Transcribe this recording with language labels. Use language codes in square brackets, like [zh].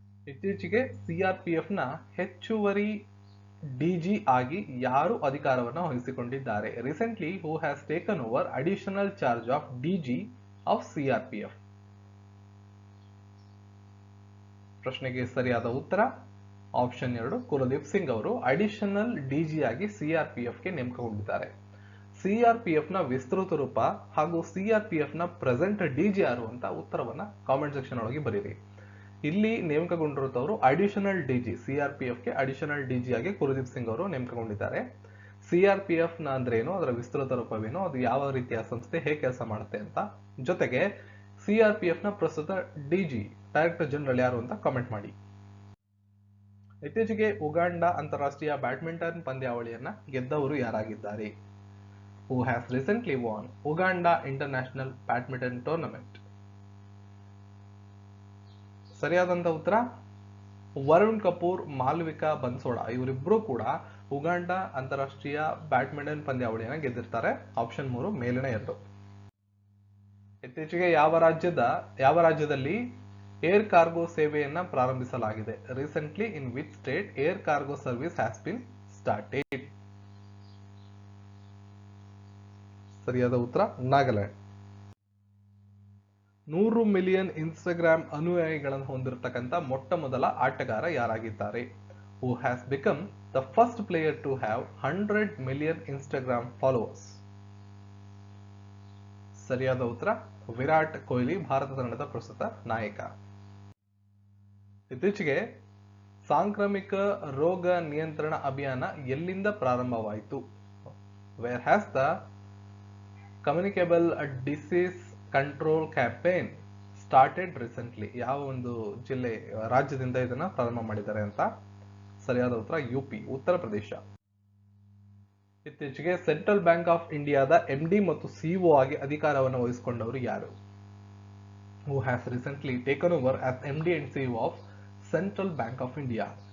[kn] ಇತ್ತೀಚೆಗೆ ಸಿಆರ್ಪಿಎಫ್ ನ ಹೆಚ್ಚುವರಿ ಡಿಜಿ ಆಗಿ ಯಾರು ಅಧಿಕಾರವನ್ನು ವಹಿಸಿಕೊಂಡಿದ್ದಾರೆ? [en] Recently, who has taken over additional charge of DG of CRPF? [kn] ಪ್ರಶ್ನೆಗೆ ಸರಿಯಾದ ಉತ್ತರ ಆಪ್ಷನ್ 2 ಕುಲದೀಪ್ ಸಿಂಗ್ ಅವರು ಅಡಿಷನಲ್ ಡಿಜಿ ಆಗಿ ಸಿಆರ್ಪಿಎಫ್ ಗೆ ನೇಮಕಗೊಂಡಿದ್ದಾರೆ. ಸಿಆರ್ಪಿಎಫ್ ನ ವಿಸ್ತೃತ ರೂಪ ಹಾಗೂ ಸಿಆರ್ಪಿಎಫ್ ನ ಪ್ರೆಸೆಂಟ್ ಡಿಜಿ ಯಾರು ಅಂತ ಉತ್ತರವನ್ನ ಕಾಮೆಂಟ್ ಸೆಕ್ಷನ್ ಒಳಗೆ ಬರೀರಿ. ಇಲ್ಲಿ ನೇಮಕಗೊಂಡಿರುತ್ತವರು ಅಡಿಷನಲ್ ಡಿಜಿ, ಸಿಆರ್ಪಿಎಫ್ ಗೆ ಅಡಿಷನಲ್ ಡಿಜಿ ಆಗಿ ಕುಲದೀಪ್ ಸಿಂಗ್ ಅವರು ನೇಮಕಗೊಂಡಿದ್ದಾರೆ. ಸಿಆರ್ಪಿಎಫ್ ನ ಅಂದ್ರೆ ಏನು, ಅದರ ವಿಸ್ತೃತ ರೂಪವೇನು, ಅದು ಯಾವ ರೀತಿಯ ಸಂಸ್ಥೆ, ಹೇಗೆ ಕೆಲಸ ಮಾಡುತ್ತೆ ಅಂತ, ಜೊತೆಗೆ ಸಿಆರ್ಪಿಎಫ್ ನ ಪ್ರಸ್ತುತ ಡಿಜಿ ಡೈರೆಕ್ಟರ್ ಜನರಲ್ ಯಾರು ಅಂತ ಕಾಮೆಂಟ್ ಮಾಡಿ. ಇತ್ತೀಚೆಗೆ ಉಗಾಂಡ ಅಂತಾರಾಷ್ಟ್ರೀಯ badminton ಪಂದ್ಯಾವಳಿಯನ್ನ ಗೆದ್ದವರು ಯಾರಾಗಿದ್ದಾರೆ? [en] Who has recently won Uganda International Badminton Tournament? [kn] ಸರಿಯಾದಂತ ಉತ್ತರ ವರುಣ್ ಕಪೂರ್, ಮಾಲ್ವಿಕಾ ಬನ್ಸೋಡಾ ಇವರಿಬ್ಬರು ಕೂಡ ಉಗಾಂಡ ಅಂತಾರಾಷ್ಟ್ರೀಯ ಬ್ಯಾಡ್ಮಿಂಟನ್ ಪಂದ್ಯಾವಳಿಯನ್ನ ಗೆದ್ದಿರ್ತಾರೆ. ಆಪ್ಷನ್ 3 ಮೇಲಿನ 2. ಇತ್ತೀಚೆಗೆ ಯಾವ ರಾಜ್ಯದಲ್ಲಿ ಏರ್ ಕಾರ್ಗೋ ಸೇವೆಯನ್ನ ಪ್ರಾರಂಭಿಸಲಾಗಿದೆ? [en] Recently, in which state air cargo service has been started? [kn] ಸರಿಯಾದ ಉತ್ತರ ನಾಗಾಲ್ಯಾಂಡ್. 100 ಮಿಲಿಯನ್ ಇನ್ಸ್ಟಾಗ್ರಾಮ್ ಅನುಯಾಯಿಗಳನ್ನು ಹೊಂದಿರತಕ್ಕಂತ ಮೊಟ್ಟ ಮೊದಲ ಆಟಗಾರ ಯಾರಾಗಿದ್ದಾರೆ? [en] Who has become the first player to have 100 million Instagram followers? [kn] ಸರಿಯಾದ ಉತ್ತರ ವಿರಾಟ್ ಕೊಹ್ಲಿ, ಭಾರತ ತಂಡದ ಪ್ರಸ್ತುತ ನಾಯಕ. ಇತ್ತೀಚೆಗೆ ಸಾಂಕ್ರಾಮಿಕ ರೋಗ ನಿಯಂತ್ರಣ ಅಭಿಯಾನ ಎಲ್ಲಿಂದ ಪ್ರಾರಂಭವಾಯಿತು? [en] Where has the communicable disease control campaign started recently? [kn] ಯಾವ ಒಂದು ರಾಜ್ಯದಿಂದ ಇದನ್ನ ಪ್ರಾರಂಭ ಮಾಡಿದ್ದಾರೆ ಅಂತ? ಸರಿಯಾದ ಉತ್ತರ ಯುಪಿ, ಉತ್ತರ ಪ್ರದೇಶ. ಇತ್ತೀಚೆಗೆ ಸೆಂಟ್ರಲ್ ಬ್ಯಾಂಕ್ ಆಫ್ ಇಂಡಿಯಾದ ಎಂಡಿ ಮತ್ತು ಸಿಇಒ ಆಗಿ ಅಧಿಕಾರವನ್ನು ವಹಿಸಿಕೊಂಡವರು ಯಾರು? [en] Who has recently taken over as MD and CEO of Central Bank of India?